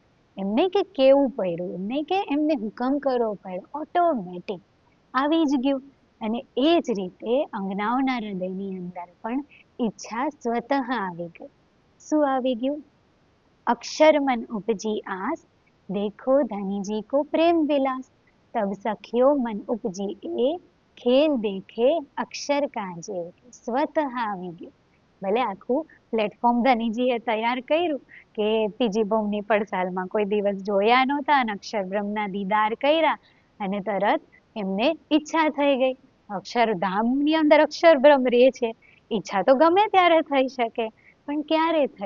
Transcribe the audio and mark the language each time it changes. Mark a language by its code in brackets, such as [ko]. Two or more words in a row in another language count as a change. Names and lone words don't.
[gu] એમ નહીં કે કેવું પડ્યું, એમ નહીં કે એમને હુકમ કરવો પડ્યો, ઓટોમેટિક આવી જ ગયું. અને એ જ રીતે અંગનાઓના હૃદયની અંદર પણ ઈચ્છા સ્વતઃ આવી ગઈ. શું આવી ગયું? [hi] अक्षर मन उपजी आस देखो धनी जी को प्रेम विलास तब सखियो मन उपजी ए खेल देखे अक्षर काजे. [gu] સ્વતઃ આવી ગયું. ભલે આખું પ્લેટફોર્મ ધનીજીએ તૈયાર કર્યું કે ત્રીજી ભવની પડસાલમાં કોઈ દિવસ જોયા નહોતા અને અક્ષરબ્રહ્મના દીદાર કર્યા અને તરત એમને ઈચ્છા થઈ ગઈ. અક્ષરધામની અંદર અક્ષરબ્રહ્મ રહે છે, ઈચ્છા તો ગમે ત્યારે થઈ શકે, પણ ક્યારે થઈ?